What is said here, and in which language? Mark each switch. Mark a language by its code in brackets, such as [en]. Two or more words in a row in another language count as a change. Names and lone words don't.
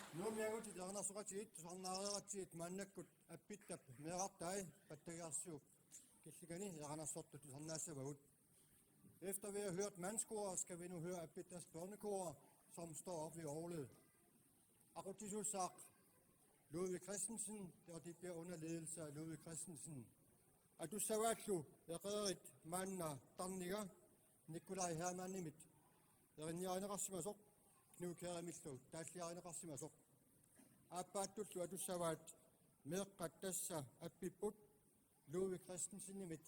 [kl] Tuomiagut itarnarsuqatiit tusarnaariqatiit maannakut appittap meeqartai pattagaarsuup killigani itarnarsortut tusarnaassavagut. [da] Efter vi har hørt mandskor, skal vi nu høre Appittas børnekor, som står op ved orglet. Akutisussak Ludvig Christensen, og det bliver under ledelse af Ludvig Christensen. [kl] Adu savatlu eqerit manna tarniga Nikolai Hermanimit. Erinniarinaqarsimasok knuukeerimillu taalliarinaqarsimasok. Aappaattullu adu savat meeqqat tassa appipput Ludvig Christensenimit.